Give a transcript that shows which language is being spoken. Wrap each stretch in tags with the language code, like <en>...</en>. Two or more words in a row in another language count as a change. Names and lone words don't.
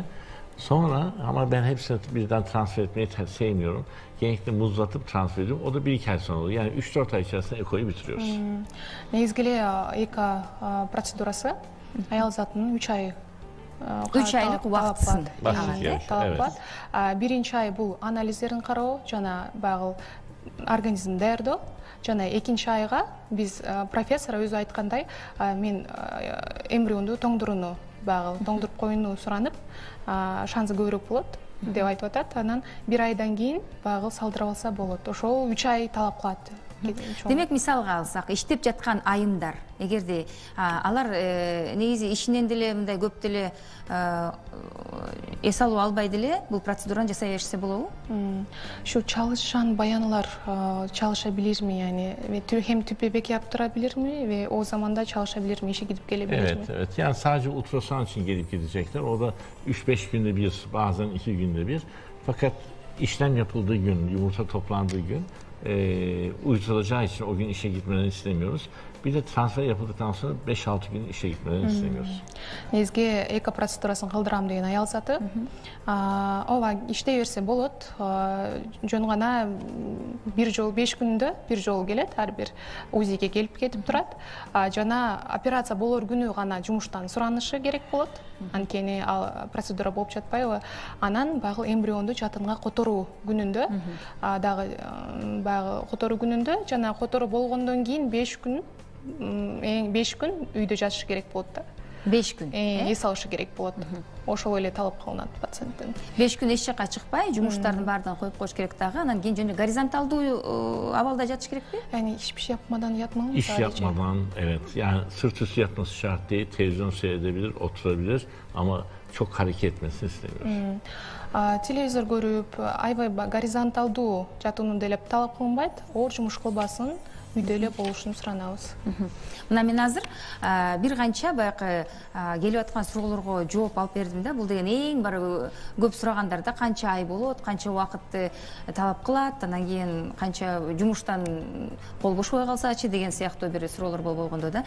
<tr>Sonra ama ben hepsini birden transfer etmeyi sevmiyorum. Genellikle muzlatıp transfer ediyorum. O da 1-2 ay sonra oluyor. Yani 3-4 ay içerisinde ekoyu bitiriyoruz.</tr> <ky>Негизги эко процедурасы аял затынын 3 ай 3 айлык убактысын талап кылат. Биринчи ай бул анализдерин кароо жана багыл организм даярдоо. Жана экинчи айга биз профессор өзү айткандай, мен эмбрионду тоңдурууну багыл тоңдуруп коюуну суранып, шансы көбүрөөк болот деп айтып атат. Анан 1 айдан кийин багыл салдырып алса болот. Ошол 3 ай талап кылат Демек, мисалга алсак, иштеп жаткан айымдар, эгерде алар негизи ишинен деле мындай көп деле эс алуу албай деле бул процедураны жасай беришсе болобу?</ky> <tr>Şu çalışan bayanlar çalışabilir mi yani ve hem tüp bebek yaptırabilir mi ve o zaman da çalışabilir mi, işe gidip gelebilir mi? Evet. Yani sadece ultrason için gelip gidecekler. O da 3-5 günde bir, bazen 2 günde bir. Fakat işlem yapıldığı gün, yumurta toplandığı gün uyutulacağı için o gün işe gitmelerini istemiyoruz. Bir de transfer yapıldıktan sonra 5-6 gün işe gitmelerini istemiyoruz.</tr> <ky>Негизги эко процедурасын кылдырам деген аял заты. Ооба иштей берсе болот. Жөн гана бир жол 5 күндө бир жол келет, ар бир УЗИге келип кетип турат. Жана операция болор күнү гана жумуштан суранышы керек болот. Анткени процедура болуп жатпайбы. Анан багы эмбрионду жатынга которуу күнүндө дагы багы которуу күнүндө жана которуу болгондон кийин 5 күн 5 күн үйдө жатышы керек болот да. 5 күн. Эс алышы керек болот. Ошол эле талап кылынат пациенттен. 5 күн эч жакка чыкпай, жумуштардын баардыгын коюп коюш керек дагы. Анан кийин жөн горизонталдуу абалда жатыш керекпи?</ky> <tr>Yani hiçbir şey yapmadan yatmalı mı İş sadece? yapmadan, evet. Yani sırt üstü yatması şart değil. Televizyon seyredebilir, oturabilir ama çok hareket etmesini istemiyoruz.</tr> <ky>Телевизор көрүп, аябай горизонталдуу жатууну делеп талап кылынбайт. Оор жумуш кылбасын, үйдө эле болушун суранабыз. Мына мен азыр бир канча баягы келип аткан суроолорго жооп алып бердим да. Бул деген эң бар көп сурагандарда канча ай болот, канча убакытты талап кылат, анан кийин канча жумуштан кол бошобой калсачы деген сыяктуу бир суроолор болгондо да.</ky>